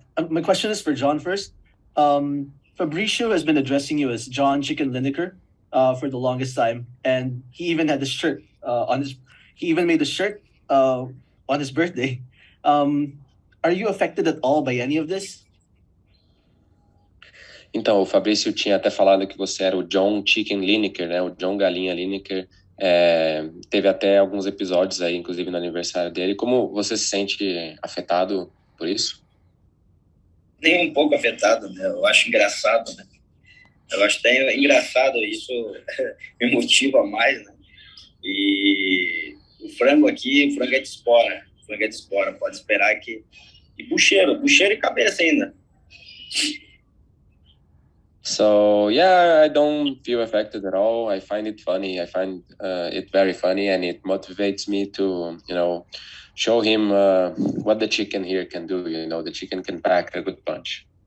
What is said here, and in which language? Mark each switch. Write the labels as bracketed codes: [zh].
[en] My question is for John first. Fabricio has been addressing you as John Chicken Lineker for the longest time, and he even had the shirt on his. He even made the shirt on his birthday. Are you affected at all by any of this? [pt] Então, o Fabrício tinha até falado que você era o John Chicken Lineker, né? O John Galinha Lineker. Teve até alguns episódios aí, inclusive no aniversário dele. Como você se sente afetado por isso? Nem um pouco afetado, né? Eu acho engraçado, né? Eu acho até engraçado, isso me motiva mais, né? E o frango é de espora. O frango é de espora, pode esperar que... E bucheiro e cabeça ainda. [en] So yeah, I don't feel affected at all. I find it funny. I find it very funny, and it motivates me to, show him what the chicken here can do. The chicken can pack a good punch.